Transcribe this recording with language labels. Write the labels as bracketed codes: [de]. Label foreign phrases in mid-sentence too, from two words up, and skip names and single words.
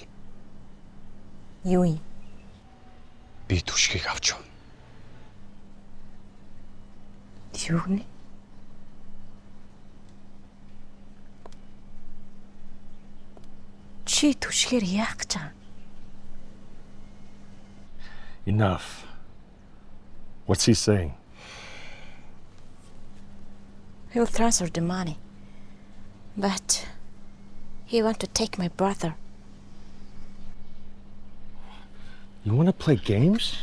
[mn] Юу юм? Би түшгийг авч явна. Юу гэнэ? Чи түшгээр яах гэж байгаа? [en] Enough. What's he saying? He'll transfer the money. But he want to take my brother. You want to play games?